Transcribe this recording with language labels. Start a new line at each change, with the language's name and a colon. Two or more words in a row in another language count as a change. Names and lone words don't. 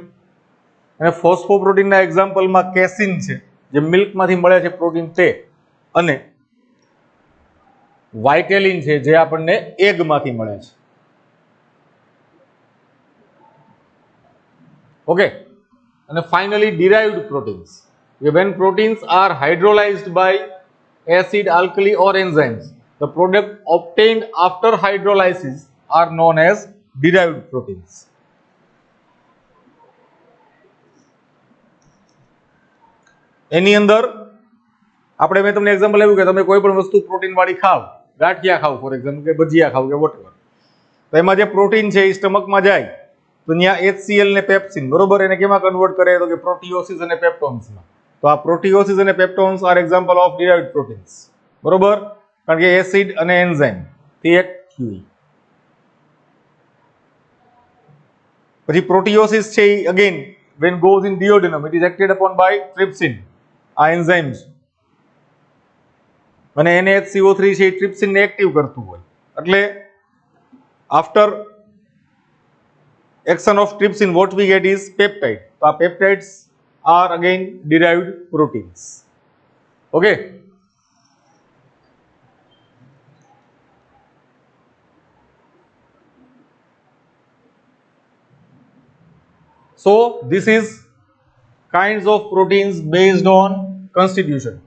Gujarati: અને ફોસ્ફોપ્રોટીનના એક્ઝામ્પલમાં કેસિન છે, જે મિલ્કમાંથી મળે છે પ્રોટીન તે, અને વાઇટેલિન છે જે આપણને એગમાંથી મળે છે.
English: ઓકે, અને finally derived proteins, when proteins are hydrolyzed by acid, alkali or enzymes, the product obtained after hydrolysis are known as derived proteins.
Gujarati: એની અંદર આપણે મેં તમને એક્ઝામ્પલ આપ્યું કે તમે કોઈ પણ વસ્તુ પ્રોટીન વાળી ખાવ, ગાંઠિયા ખાવ
English: for example,
Gujarati: કે ભજીયા ખાવ કે વોટેવર, તો એમાં જે પ્રોટીન છે એ સ્ટમકમાં જાય તો ત્યાં HCl ને પેપ્સિન, બરોબર, એને કેમાં કન્વર્ટ કરે? તો કે પ્રોટીઓસિસ અને પેપ્ટોન્સમાં. તો આ
English: પ્રોટીઓસિસ અને પેપ્ટોન્સ are example of derived proteins.
Gujarati: બરોબર, કારણ કે એસિડ અને એન્ઝાઇમ તે એક થયું. પછી પ્રોટીઓસિસ છે એ
English: અગેન when goes in duodenum, it is acted upon by trypsin,
Gujarati: આ એન્ઝાઇમ્સ, અને NaHCO3 છે એ ટ્રિપ્સિન ને એક્ટિવ કરતું હોય.
English: એટલે after action of trypsin what we get is peptide.
Gujarati: તો આ
English: peptides are again derived proteins. ઓકે, so this is kinds of proteins based on constitution.